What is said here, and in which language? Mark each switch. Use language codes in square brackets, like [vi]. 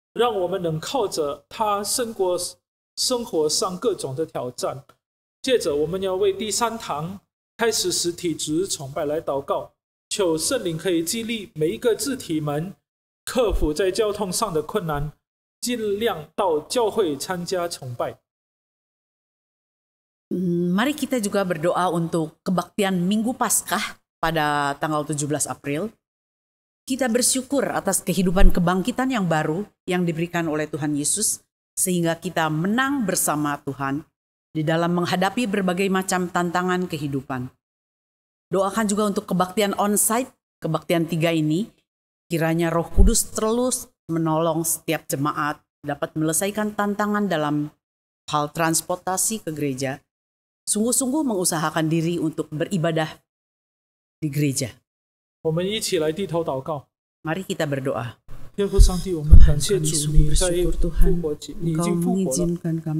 [zh] 让我们能靠着它胜过生活上各种的挑战。接着我们要为第3堂开始实体主日崇拜来祷告，求圣灵可以激励每一个肢体们克服在交通上的困难，尽量到教会参加崇拜。 [id] Mari kita juga berdoa untuk kebaktian Minggu Paskah pada tanggal 17 April. Kita bersyukur atas kehidupan kebangkitan yang baru yang diberikan oleh Tuhan Yesus, sehingga kita menang bersama Tuhan di dalam menghadapi berbagai macam tantangan kehidupan. Doakan juga untuk kebaktian on-site, kebaktian 3 ini, kiranya Roh Kudus terus menolong setiap jemaat dapat menyelesaikan tantangan dalam hal transportasi ke gereja, sungguh-sungguh mengusahakan diri untuk beribadah di gereja. [zh] 我们一起来低头祷告。 [id] Mari kita berdoa. [zh] 天父上帝，我们感谢主，你在复活节，你已经复活了。